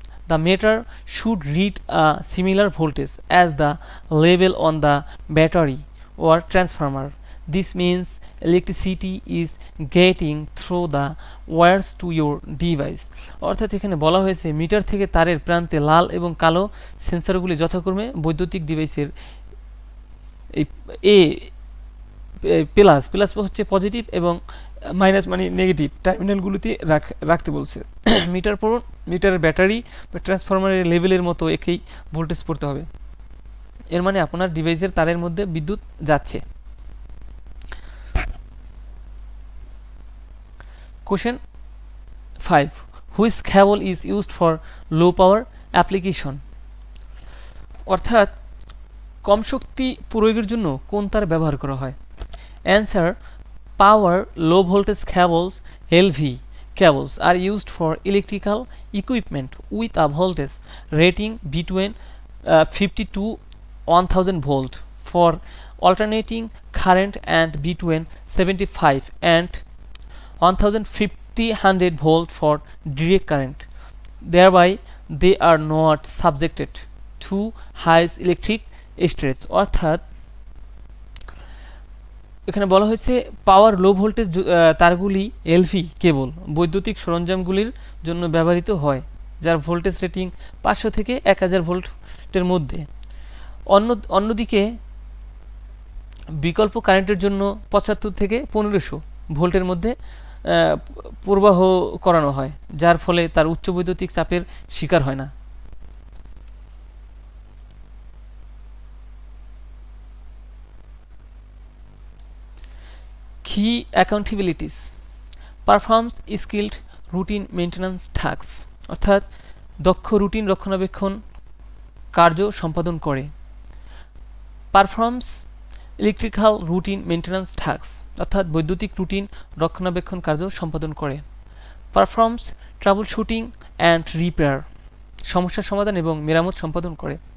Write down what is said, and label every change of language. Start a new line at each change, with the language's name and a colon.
English: The meter should read a similar voltage as the level on the battery or transformer. This means electricity is getting through the wires to your device.
Bangla: অর্থাৎ এখানে বলা হয়েছে metre থেকে তারের প্রান্তে লাল এবং কালো সেন্সরগুলি যথাক্রমে বৈদ্যুতিক ডিভাইসের এই এ প্লাস প্লাস হচ্ছে পজিটিভ এবং মাইনাস মানে নেগেটিভ টার্মিনালগুলিতে রাখতে বলছে। মিটারের ব্যাটারি বা ট্রান্সফরমারের লেভেলের মতো একই ভোল্টেজ পড়তে হবে। এর মানে আপনার ডিভাইসের তারের মধ্যে বিদ্যুৎ যাচ্ছে।
English: Question 5. Which cable is used for low power application?
Bangla: অর্থাৎ কম শক্তি প্রয়োগের জন্য কোন তার ব্যবহার করা হয়।
English: Answer: power low voltage cables LV cables are used for electrical equipment with a voltage rating between 50 to 1000 volt for alternating current and between 75 and 1500 volt for direct current. Thereby they are not subjected to high electric stress.
Bangla: অর্থাৎ এখানে বলা হয়েছে পাওয়ার low voltage তারগুলি LV কেবল বৈদ্যুতিক সরঞ্জামগুলির জন্য ব্যবহৃত হয় যার voltage rating 500 থেকে 1000 ভোল্টের মধ্যে। অন্যদিকে বিকল্প কারেন্টের জন্য 75 থেকে 1500 ভোল্টের মধ্যে প্রবাহ করানো হয়, যার ফলে তার উচ্চ বৈদ্যুতিক চাপের শিকার হয় না।
English: Key accountabilities: performs skilled routine maintenance tasks,
Bangla: অর্থাৎ দক্ষ রুটিন রক্ষণাবেক্ষণ কার্য সম্পাদন করে।
English: performs electrical routine maintenance task,
Bangla: অর্থাৎ বৈদ্যুতিক রুটিন রক্ষণাবেক্ষণ কার্য সম্পাদন করে।
English: performs troubleshooting and repair,
Bangla: সমস্যা সমাধান এবং মেরামত সম্পাদন করে।